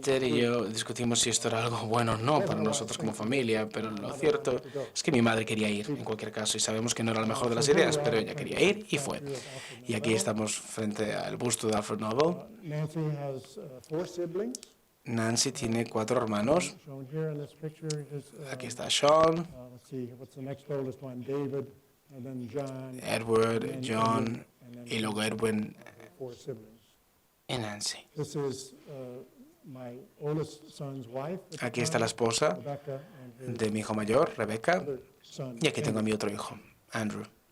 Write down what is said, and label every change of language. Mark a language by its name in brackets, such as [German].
[Spanish] Ted y yo discutimos si esto era algo bueno o no para nosotros como familia, pero lo cierto es que mi madre quería ir, en cualquier caso, y sabemos que no era la mejor de las ideas, pero ella quería ir y fue. Y aquí estamos frente al busto de Alfred Nobel. [English] Nancy has 4 siblings. [Spanish] Nancy tiene 4 hermanos. [English] Shown here in this picture is, [Spanish] Aquí está Sean, [English] let's see, what's the next oldest one? David, and then John, Edward, John, [Spanish] y luego Edwin [English] 4 siblings. [Spanish] y Nancy. [English] This is my oldest son's wife. at the [Spanish] Aquí está la esposa [English] Rebecca, and his [Spanish] de mi hijo mayor, Rebecca, [English] other son. [Spanish] y aquí tengo a mi otro hijo, Andrew.